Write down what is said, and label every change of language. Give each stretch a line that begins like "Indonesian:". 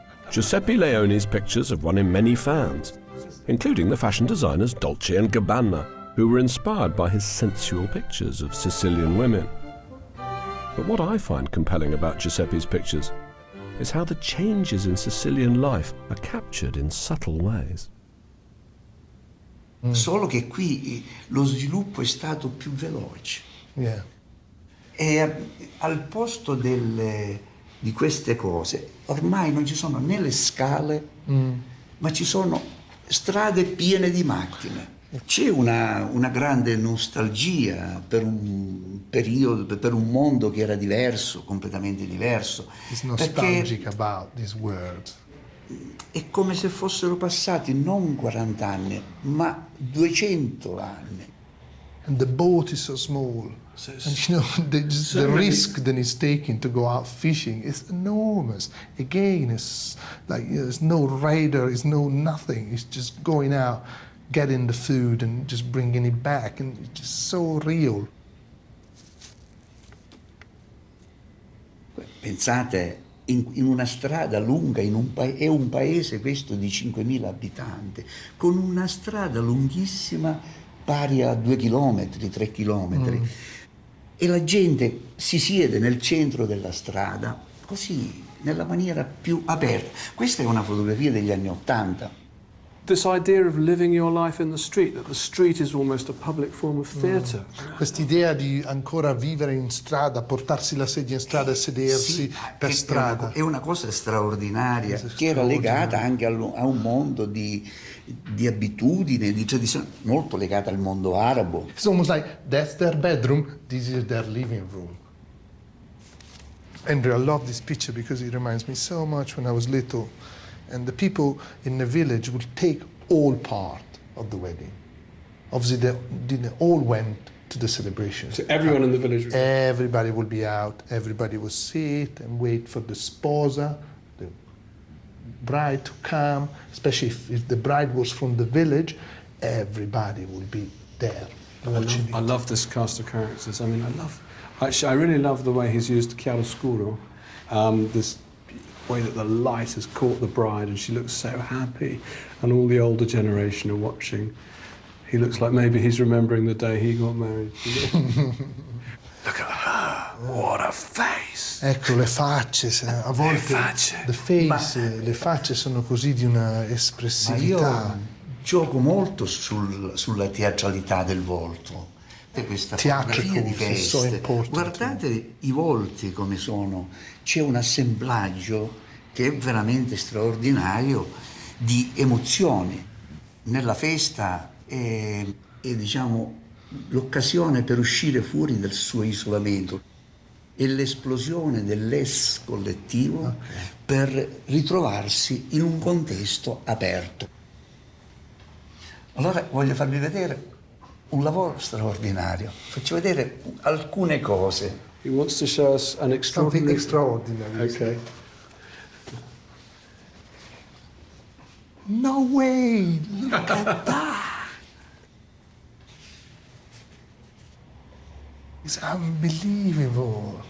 English: Giuseppe Leone's pictures have won him many fans, including the fashion designers Dolce & Gabbana, who were inspired by his sensual pictures of Sicilian women. But what I find compelling about Giuseppe's pictures is how the changes in Sicilian life are captured in subtle ways.
Italian: Solo che qui lo sviluppo è stato più veloce.
English: Yeah.
Italian: E al posto di queste cose ormai non ci sono né le scale, ma ci sono strade piene di macchine. C'è una grande nostalgia per un periodo, per un mondo che era diverso, completamente diverso.
English: It's nostalgic about these words.
Italian: È come se fossero passati non 40 anni, ma 200 anni.
English: And the boat is so small. And you know, the risk that is taken to go out fishing is enormous. Again, it's like, you know, there's no radar, there's no nothing. It's just going out, getting the food and just bringing it back. And it's just so real.
Italian: Pensate, in una strada lunga, è un paese questo di 5.000 abitanti, con una strada lunghissima pari a 2 chilometri, 3 chilometri. E la gente si siede nel centro della strada, così, nella maniera più aperta. Questa è una fotografia degli anni '80.
English: this idea of living your life in the street, that the street is almost a public form of theatre.
Italian: Quest'idea di ancora vivere in strada, portarsi la sedia in strada e sedersi per strada. È una cosa straordinaria, che era legata anche a un mondo di abitudini, di tradizione, molto legata al mondo arabo.
English: It's almost like that's their bedroom, this is their living room. Andrew, I love this picture because it reminds me so much when I was little. And the people in the village would take all part of the wedding. Obviously, they all went to the celebration. So everyone in the village? Everybody would be out. Everybody would sit and wait for the sposa, the bride to come. Especially if the bride was from the village, everybody would be there watching it. I love this cast of characters. I mean, I really love the way he's used chiaroscuro. This way that the light has caught the bride and she looks so happy, and all the older generation are watching. He looks like maybe he's remembering the day he got married. Look at her, what a face!
Italian: Ecco le facce, a volte le facce sono così di una espressività. Ma io gioco molto sulla teatralità del volto. Questa fotografia di feste, guardate i volti come sono, c'è un assemblaggio che è veramente straordinario di emozioni. Nella festa è diciamo l'occasione per uscire fuori dal suo isolamento, è l'esplosione dell'es collettivo per ritrovarsi in un contesto aperto. Allora voglio farvi vedere un lavoro straordinario. Faccio vedere alcune cose.
English: He wants to show us an extraordinary... Something extraordinary. Okay. No way! Look at that! It's unbelievable.